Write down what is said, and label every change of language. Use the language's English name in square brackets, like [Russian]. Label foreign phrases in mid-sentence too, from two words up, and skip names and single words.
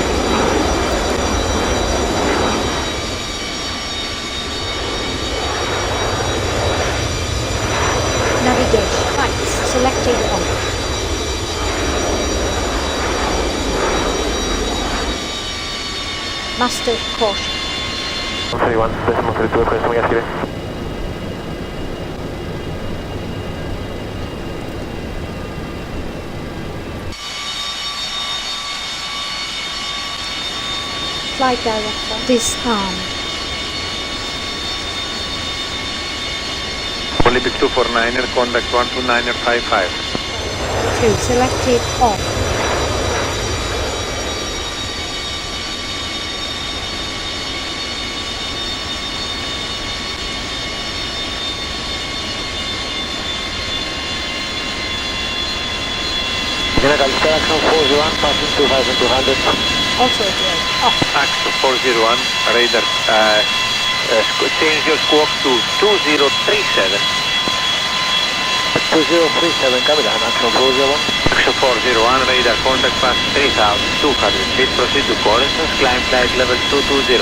[English] Navigation lights selected on. Master caution. 31.32, [Greek] ευχαριστούμε για κύριε. [English] Flight director disarmed. Olympic 249er, contact 129er 55. 2 selected off. [Greek] Γεια καλησπέρα, [English] Action 401, passing 2200. Auto brake off. Axo 401, radar, change your squawk to 2037. 2037, Captain, Action 401. Axo 401, radar contact past 3,200 feet, proceed to Corfu, climb flight level 220.